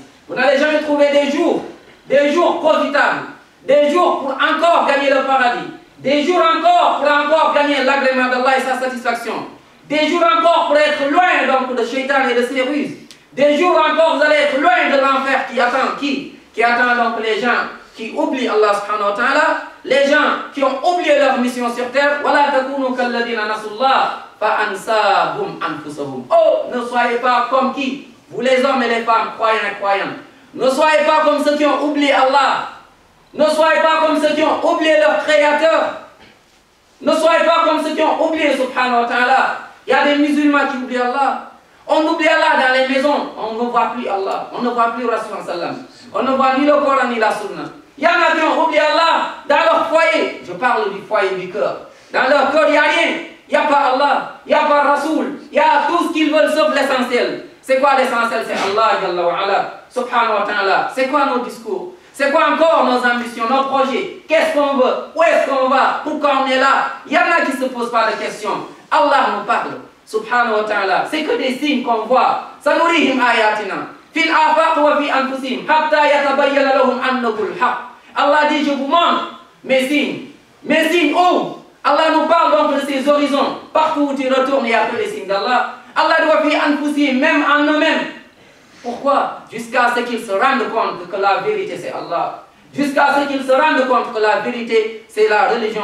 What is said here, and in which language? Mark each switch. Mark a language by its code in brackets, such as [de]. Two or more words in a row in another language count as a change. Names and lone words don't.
[fr] Vous n'allez jamais trouver des jours profitables, des jours pour encore gagner le paradis, des jours encore pour encore gagner l'agrément d'Allah et sa satisfaction, des jours encore pour être loin donc de Shaitan et de ses ruses, des jours encore vous allez être loin de l'enfer qui attend donc les gens qui oublient Allah [ar] سبحانه وتعالى, [fr] les gens qui ont oublié leur mission sur terre. [ar] ولا تكونوا كالذين نسوا الله فأنساهم أنفسهم. [fr] Oh, ne soyez pas comme qui? Vous les hommes et les femmes, croyants et croyantes. Ne soyez pas comme ceux qui ont oublié Allah. Ne soyez pas comme ceux qui ont oublié leur créateur. Ne soyez pas comme ceux qui ont oublié [ar] سبحانه وتعالى. [fr] Il y a des musulmans qui oublient Allah. On oublie Allah dans les maisons. On ne voit plus Allah. On ne voit plus Rasul sallam. On ne voit ni le Coran ni la Sunna. Il y en a qui ont oublié Allah dans leur foyer. Je parle du foyer du cœur. Dans leur cœur, il n'y a rien. Il n'y a pas Allah. Il n'y a pas Rasoul. Il y a tout ce qu'ils veulent sauf l'essentiel. C'est quoi l'essentiel? C'est Allah, [ar] جل وعلا سبحانه وتعالى. [fr] C'est quoi nos discours? C'est quoi encore nos ambitions, nos projets? Qu'est-ce qu'on veut? Où est-ce qu'on va? Pourquoi on est là? Il y en a qui ne se posent pas de questions. Allah nous parle, [ar] سبحانه وتعالى. [fr] C'est que des signes qu'on voit. [ar] سنريهم آياتنا. في الآفاق وفي أنفسهم حتى يتبين لهم أنه الحق. [fr] Allah dit, je vous montre mes signes. Mes signes où? Allah nous parle donc de ces horizons. Partout où tu retournes, il y a que les signes d'Allah. Allah doit faire anfousi, même en eux-mêmes. Pourquoi? Jusqu'à ce qu'ils se rendent compte que la vérité c'est Allah. Jusqu'à ce qu'ils se rendent compte que la vérité c'est la religion.